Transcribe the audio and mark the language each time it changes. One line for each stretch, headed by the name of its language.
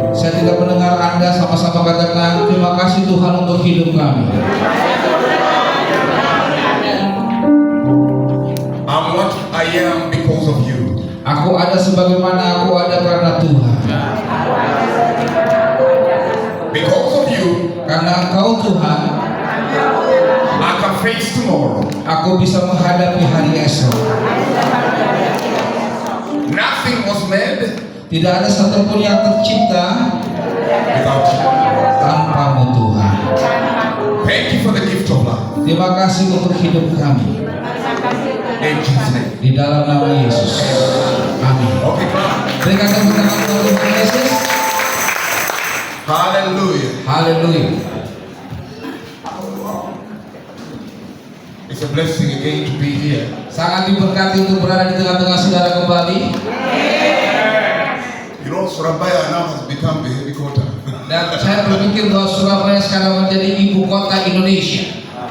Indonesian: Saya tidak mendengar Anda, sama-sama katakan terima kasih Tuhan untuk hidup kami.
English: I'm what I am because of you.
Indonesian: Aku ada sebagaimana aku ada karena Tuhan.
English: Because of you,
Indonesian: Karena Engkau Tuhan,
English: I can face tomorrow.
Indonesian: aku bisa menghadapi hari esok.
English: Nothing was made
Indonesian: Tidak ada satupun yang tercipta
English: without you.
Indonesian: tanpamu Tuhan.
English: Thank you for the gift of life.
Indonesian: Terima kasih untuk hidup kami.
English: In Jesus' name.
Indonesian: Di dalam nama Yesus. Amin.
English: Okay, clap.
Indonesian: Berikan tepuk tangan buat Tuhan Yesus.
English: Hallelujah.
Indonesian: Haleluya.
English: It's a blessing again to be here.
Indonesian: Sangat diberkati untuk berada di tengah-tengah saudara kembali.
English: You know, Surabaya now has become the headquarters.
Indonesian: Dan saya berpikir bahwa Surabaya sekarang menjadi ibu kota Indonesia.